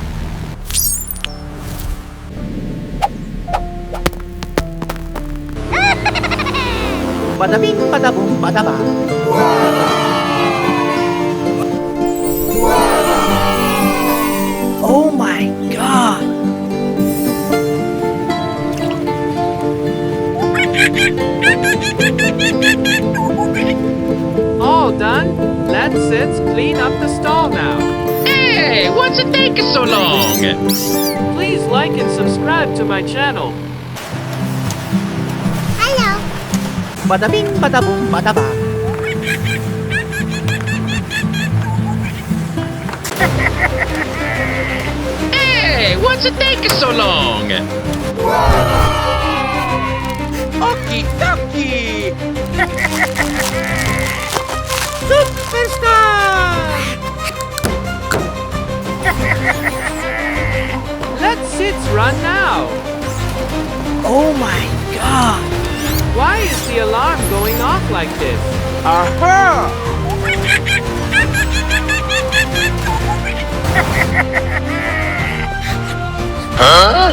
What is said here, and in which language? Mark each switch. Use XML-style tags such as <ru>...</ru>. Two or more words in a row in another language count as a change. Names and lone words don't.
<en>Bada bing, bada boom, bada ba. Oh my god! All done? Let's clean up the stall now. Hey, what's it taking so long? Please like and subscribe to my channel. Bada bing, bada boom, bada ba. Hey, what's it taking so long? Okie dokie! Superstar! Let's run now. Oh my god! Why is the alarm going off like this? Aha! Huh?</en>